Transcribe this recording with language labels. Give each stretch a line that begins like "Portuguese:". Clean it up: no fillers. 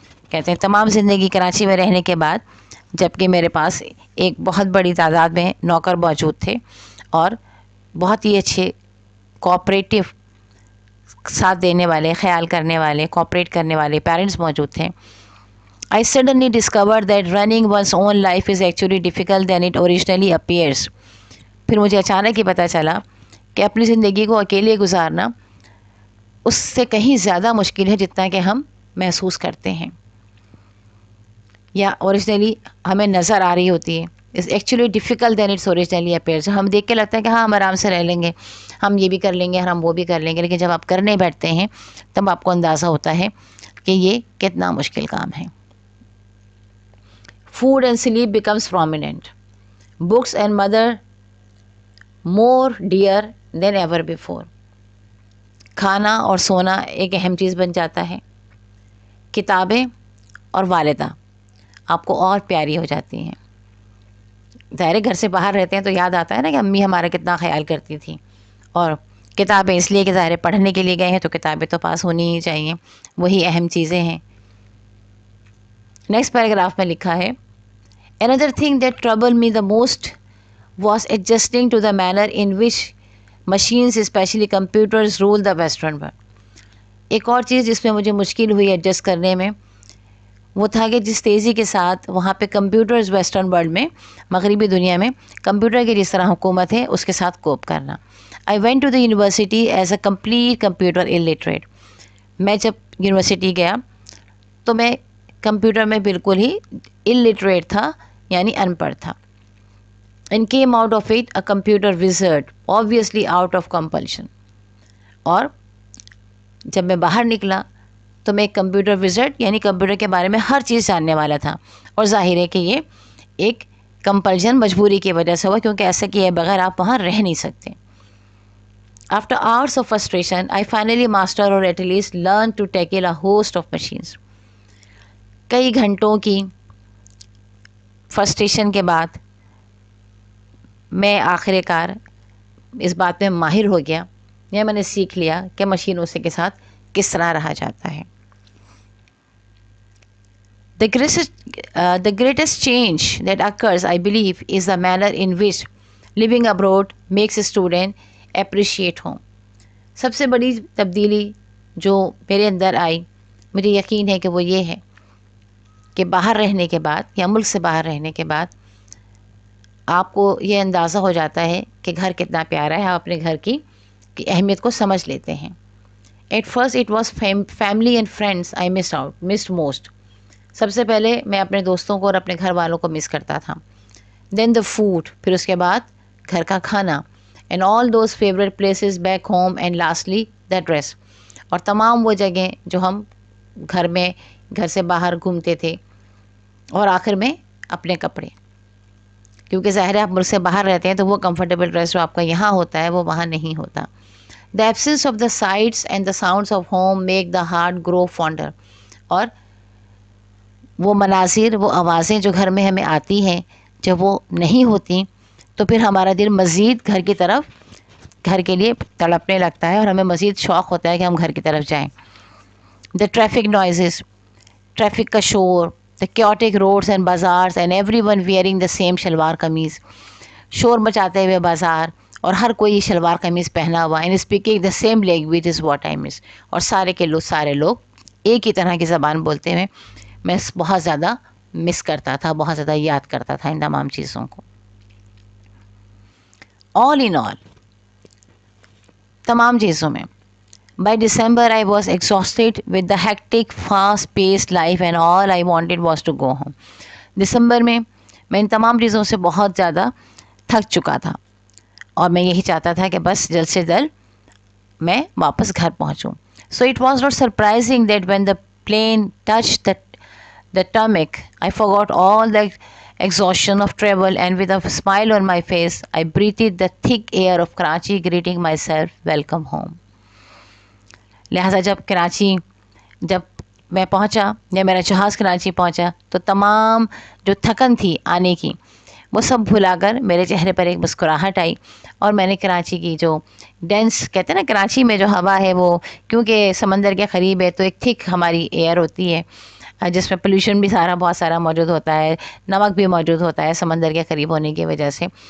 Urdu: کہتے ہیں تمام زندگی کراچی میں رہنے کے بعد, جبکہ میرے پاس ایک بہت بڑی تعداد میں نوکر موجود تھے اور بہت ہی اچھے کوآپریٹو ساتھ دینے والے, خیال کرنے والے, کوآپریٹ کرنے والے پیرنٹس موجود تھے.
English: I suddenly discovered that running one's own life is actually difficult than it originally appears.
Urdu: پھر مجھے اچانک ہی پتہ چلا کہ اپنی زندگی کو اکیلے گزارنا اس سے کہیں زیادہ مشکل ہے جتنا کہ ہم محسوس کرتے ہیں یا اوریجنلی ہمیں نظر آ رہی ہوتی ہے.
English: It's actually difficult than it's originally appears.
Urdu: ہم دیکھ کے لگتا ہے کہ ہاں ہم آرام سے رہ لیں گے, ہم یہ بھی کر لیں گے, ہم وہ بھی کر لیں گے, لیکن جب آپ کرنے بیٹھتے ہیں تب آپ کو اندازہ ہوتا ہے کہ یہ کتنا مشکل کام ہے.
English: Food and sleep becomes prominent. Books and mother more dear than ever before.
Urdu: کھانا اور سونا ایک اہم چیز بن جاتا ہے. کتابیں اور والدہ آپ کو اور پیاری ہو جاتی ہیں. ظاہر گھر سے باہر رہتے ہیں تو یاد آتا ہے نا کہ امی ہمارا کتنا خیال کرتی تھی, اور کتابیں اس لیے کہ ظاہر پڑھنے کے لیے گئے ہیں تو کتابیں تو پاس ہونی ہی چاہیے, وہی اہم چیزیں ہیں. نیکسٹ پیراگراف میں لکھا ہے
English: Another thing that troubled me the most was adjusting to the manner in which machines, especially computers, rule the Western world.
Urdu: ایک اور چیز جس میں مجھے مشکل ہوئی ایڈجسٹ کرنے میں وہ تھا کہ جس تیزی کے ساتھ وہاں پہ کمپیوٹرز ویسٹرن ورلڈ میں, مغربی دنیا میں کمپیوٹر کی جس طرح حکومت ہے اس کے ساتھ کوپ کرنا.
English: I went to the university as a complete computer illiterate.
Urdu: میں جب یونیورسٹی گیا تو میں کمپیوٹر میں بالکل ہی illiterate تھا, یعنی ان پڑھ تھا.
English: And came out of it a computer wizard, obviously out of compulsion.
Urdu: اور جب میں باہر نکلا تو میں ایک کمپیوٹر وزٹ یعنی کمپیوٹر کے بارے میں ہر چیز جاننے والا تھا، اور ظاہر ہے کہ یہ ایک کمپلجن مجبوری کی وجہ سے ہوا، کیونکہ ایسا کیے بغیر آپ وہاں رہ نہیں سکتے.
English: After hours of frustration, I finally mastered or at least learned to tackle a host of machines.
Urdu: کئی گھنٹوں کی فرسٹریشن کے بعد میں آخر کار اس بات میں ماہر ہو گیا، یا میں نے سیکھ لیا کہ مشینوں سے کے ساتھ کس طرح رہا جاتا ہے.
English: The greatest change that occurs, I believe, is the manner in which living abroad makes a student appreciate home.
Urdu: سب سے بڑی تبدیلی جو میرے اندر آئی، مجھے یقین ہے کہ وہ یہ ہے کہ باہر رہنے کے بعد یا ملک سے باہر رہنے کے بعد آپ کو یہ اندازہ ہو جاتا ہے کہ گھر کتنا پیارا ہے، آپ اپنے گھر کی اہمیت کو سمجھ لیتے ہیں.
English: At first it was family and friends I missed most.
Urdu: سب سے پہلے میں اپنے دوستوں کو اور اپنے گھر والوں کو مس کرتا تھا.
English: Then the food,
Urdu: پھر اس کے بعد گھر کا کھانا,
English: and all those favorite places back home, and lastly the dress.
Urdu: اور تمام وہ جگہیں جو ہم گھر سے باہر گھومتے تھے، اور آخر میں اپنے کپڑے، کیونکہ ظاہر ہے آپ ملک سے باہر رہتے ہیں تو وہ کمفرٹیبل ڈریس جو آپ کا یہاں ہوتا ہے وہ وہاں نہیں ہوتا.
English: The absence of the sights and the sounds of home make the heart grow fonder.
Urdu: اور وہ مناظر، وہ آوازیں جو گھر میں ہمیں آتی ہیں، جب وہ نہیں ہوتی تو پھر ہمارا دل مزید گھر کی طرف، گھر کے لیے تڑپنے لگتا ہے، اور ہمیں مزید شوق ہوتا ہے کہ ہم گھر کی طرف جائیں.
English: The traffic noises,
Urdu: ٹریفک کا شور,
English: the chaotic roads and bazaars and everyone wearing the same shalwar kameez,
Urdu: شور مچاتے ہوئے بازار اور ہر کوئی شلوار قمیض پہنا ہوا,
English: and speaking the same language is what I miss.
Urdu: اور سارے لوگ ایک ہی طرح کی زبان بولتے ہوئے میں بہت زیادہ مس کرتا تھا، بہت زیادہ یاد کرتا تھا ان تمام چیزوں کو.
English: All in all,
Urdu: تمام چیزوں میں
English: by December I was exhausted with the hectic fast-paced life and all I wanted was to go home.
Urdu: دسمبر میں ان تمام چیزوں سے بہت زیادہ تھک چکا تھا، اور میں یہی چاہتا تھا کہ بس جلد سے جلد میں واپس گھر پہنچوں.
English: So it was not surprising that when the plane touched the tarmac, I forgot all the exhaustion of travel, and with a smile on my face, I breathed the thick air of Karachi, greeting myself, welcome home.
Urdu: لہٰذا جب میں پہنچا، یا میرا جہاز کراچی پہنچا، تو تمام جو تھکن تھی آنے کی وہ سب بھلا کر میرے چہرے پر ایک مسکراہٹ آئی، اور میں نے کراچی کی جو ڈینس کہتے ہیں نا، کراچی میں جو ہوا ہے وہ کیونکہ سمندر کے قریب ہے تو ایک تھک ہماری ایئر ہوتی ہے، جس میں پولیوشن بھی بہت سارا موجود ہوتا ہے، نمک بھی موجود ہوتا ہے سمندر کے قریب ہونے کی وجہ سے.